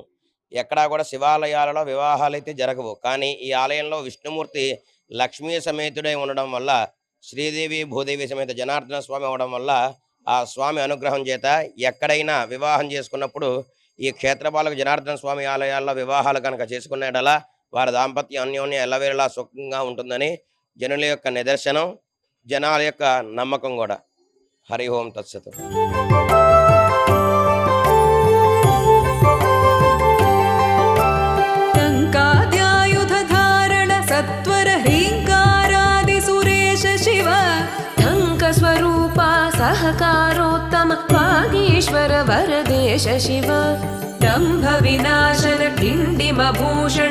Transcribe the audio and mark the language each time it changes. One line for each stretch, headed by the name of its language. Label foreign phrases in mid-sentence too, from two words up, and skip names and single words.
Telugu: ఎక్కడా కూడా శివాలయాలలో వివాహాలు అయితే జరగవు, కానీ ఈ ఆలయంలో విష్ణుమూర్తి లక్ష్మీ సమేతుడై ఉండడం వల్ల, శ్రీదేవి భూదేవి సమేత జనార్దన స్వామి అవడం వల్ల ఆ స్వామి అనుగ్రహం చేత ఎక్కడైనా వివాహం చేసుకున్నప్పుడు ఈ క్షేత్రపాలక జనార్దన స్వామి ఆలయాల్లో వివాహాలు కనుక చేసుకునేటలా వారి దాంపత్య అన్యోన్య ఎల్లవేళలా సుఖంగా ఉంటుందని జనుల యొక్క నిదర్శనం, జనాల యొక్క నమ్మకం కూడా.
Sanskrit: హరి ఓం తత్సత్. ङ्काद्यायुधधारण सत्वर ह्रीङ्कारादि सुरेश शिव ढङ्कस्वरूपा सहकारोत्तम वागीश्वर वरदेश शिव दम्भ विनाशन डिण्डिमभूषण